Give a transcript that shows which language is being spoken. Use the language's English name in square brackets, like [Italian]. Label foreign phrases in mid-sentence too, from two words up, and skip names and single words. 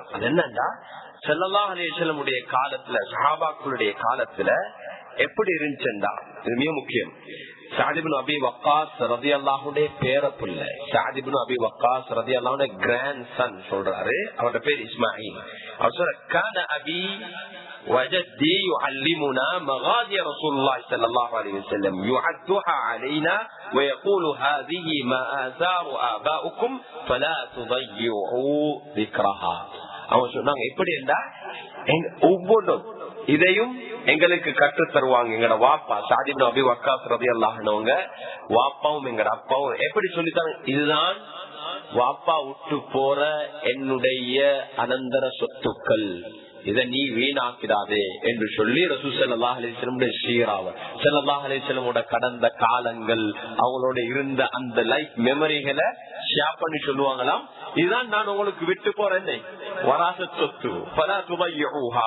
[Tamil] அது என்னன்னா, [Arabic] صلى الله عليه وسلم [Tamil] காலத்துல, சஹாபாக்களுடைய காலத்துல எப்படி இருந்துச்சுண்டா, இது மிக முக்கியம். சஅத் இப்னு அபி வக்காஸ் ரலியல்லாஹுடைய பேரப்புள்ள, சஅத் இப்னு அபி வக்காஸ் ரலியல்லாஹுடைய [English] grand son [Tamil] சொல்றாரு, அவரோட பேர் இஸ்மாயில். அவர் சொல்ற, [Arabic] كان أبي وجدي يعلمنا مغازي رسول الله صلى الله عليه وسلم يعدها علينا ويقول هذه ما آثار آبائكم فلا تضيعوا ذكرها. [Tamil] அவன் சொன்னாங்க, எப்படி என்றா ஒவ்வொன்றும் இதையும் எங்களுக்கு கற்று தருவாங்க. எங்கட வாப்பா சஅத் இப்னு அபி வக்காஸ் [Arabic] رضي الله عنه [Tamil] வாப்பாவும் எங்கட அப்பாவும் எப்படி சொல்லித்தாங்க, இதுதான் வாப்பா விட்டு போற என்னுடைய அனந்தர சொத்துக்கள், இதை நீ வீணாக்கிறாதே என்று சொல்லி ரசூல் [Arabic] صلى الله عليه وسلم [Tamil] சீராவை, [Arabic] صلى الله عليه وسلم [Tamil] கடந்த காலங்கள் அவங்களோட இருந்த அந்த [English] life memories [Tamil] ஷேர் பண்ணி சொல்லுவாங்களாம், இதுதான் நான் உங்களுக்கு விட்டு போறேன் வராசத் சொத்து, [Arabic] فلا تضيعوها.